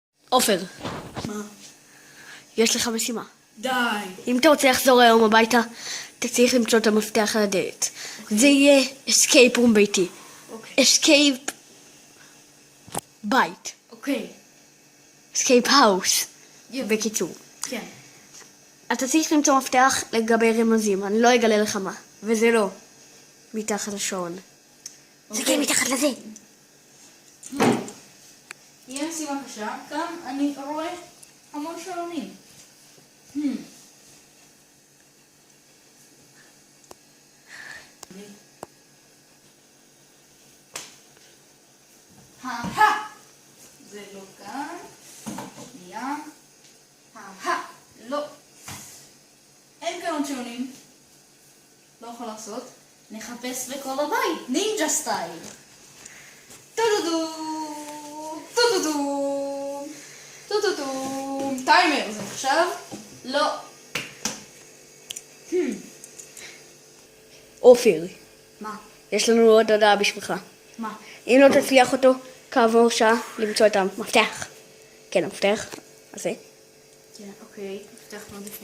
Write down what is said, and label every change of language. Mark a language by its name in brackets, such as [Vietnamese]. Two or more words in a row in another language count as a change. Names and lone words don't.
[Hebrew] עופר, מה? יש לך משימה. די. אם אתה רוצה לחזור היום הביתה, אתה צריך למצוא את המפתח על הדלת. זה יהיה [English] escape room [Hebrew] ביתי. אוקיי. escape בית. אוקיי. escape house. בקיצור. כן. אתה צריך למצוא מפתח לגבי רמזים, אני לא אגלה לך מה. וזה לא מתחת לשעון. זה כן מתחת לזה. יהיה משימה קשה, כאן אני רואה המון שעונים. זה לא כאן. שנייה. לא. אין כאן עוד שעונים. לא יכול לעשות. נחפש בכל הבית. [English] ninja style. [Hebrew] טו-דו-דו. טו-דו-דו. טו-דו-דו. טיימר זה עכשיו? לא. עופר, מה? יש לנו עוד הודעה בשבילך. מה? אם לא תצליח אותו, כעבור שעה למצוא את המפתח. כן, המפתח הזה. כן, אוקיי. מפתח מאוד יפה.